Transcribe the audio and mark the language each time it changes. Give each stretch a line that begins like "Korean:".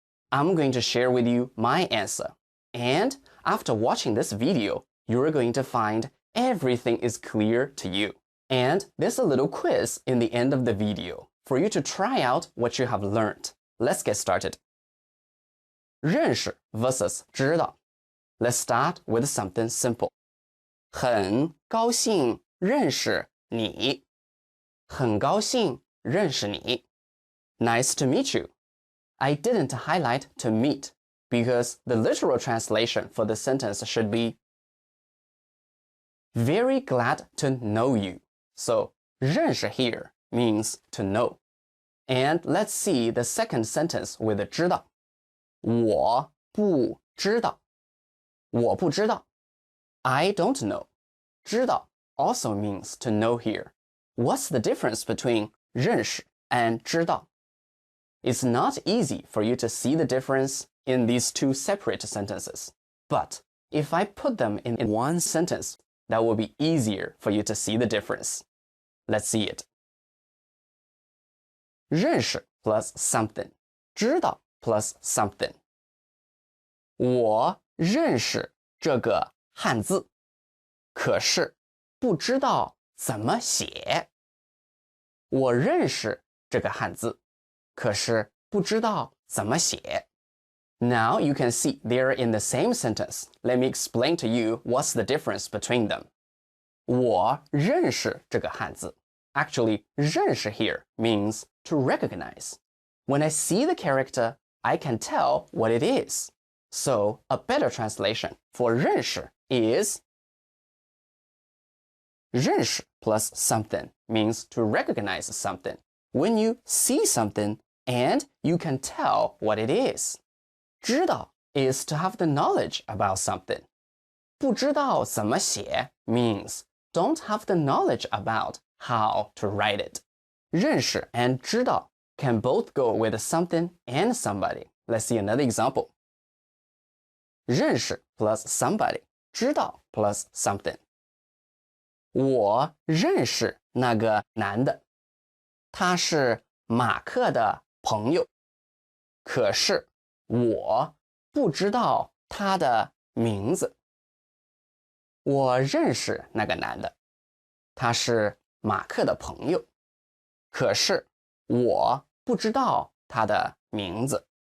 English: I'm going to share with you my answer, and after watching this video, you're going to find everything is clear to you. And there's a little quiz in the end of the video for you to try out what you have learned. Let's get started.
Chinese: 认识 versus 知道.
English: Let's start with something simple.
Chinese: 很高兴认识你. 很高兴认识你.
English: Nice to meet you. I didn't highlight to meet because the literal translation for the sentence should be very glad to know you. So 认识 here means to know. And let's see the second sentence with 知道.
Chinese: 我不知道.我不知道.
English: I don't know. 知道 also means to know here. What's the difference between 认识 and 知道? It's not easy for you to see the difference in these two separate sentences. But if I put them in one sentence, that will be easier for you to see the difference. Let's see it. 认识 plus something. 知道 plus something.
Chinese: 我认识这个汉字，可是不知道怎么写。我认识这个汉字，可是不知道怎么写。
English: Now you can see they're in the same sentence. Let me explain to you what's the difference between them.
Chinese: 我认识这个汉字.
English: Actually, 认识 here means to recognize. When I see the character, I can tell what it is. So, a better translation for 认识 is 认识 plus something means to recognize something. When you see something and you can tell what it is. 知道 is to have the knowledge about something.
Chinese: 不知道怎么写
English: means don't have the knowledge about how to write it. 认识 and 知道 can both go with something and somebody. Let's see another example. 认识 plus somebody. 知道 plus something.
Chinese: 我认识那个男的，他是马克的朋友，可是我不知道他的名字。我认识那个男的，他是马克的朋友，可是我不知道他的名字。